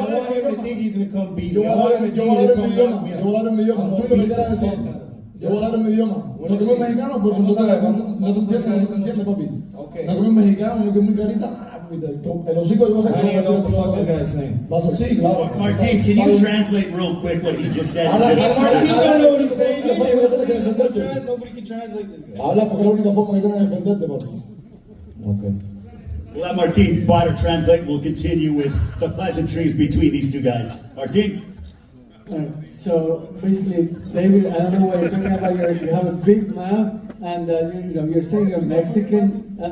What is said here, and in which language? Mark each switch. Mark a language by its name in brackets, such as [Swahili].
[English] I want him to think he's gonna come beat me. I want him to think he's gonna come knock me out. [Spanish] Yo voy a hablar en mi idioma. Tú lo que quieras decir. Yo voy a hablar en mi idioma. No que soy mexicano, pues no te entiendes, no se entiende, papi. No que soy mexicano, yo que muy clarita. El hocico yo voy a [English] I don't even know what the fuck this guy is saying. [Spanish] Sí, claro. [English] Martin, can you translate real quick what he just said? Martin don't know what he's saying. Nobody can translate this guy. [Spanish] Habla porque es la única forma que tienes de defenderte, papi. [English] Okay. We'll let Martin Bader translate. We'll continue with the pleasantries between these two guys. Martin? Alright, so basically, David, I don't know what you're talking about. You have a big mouth, and you're saying you're Mexican.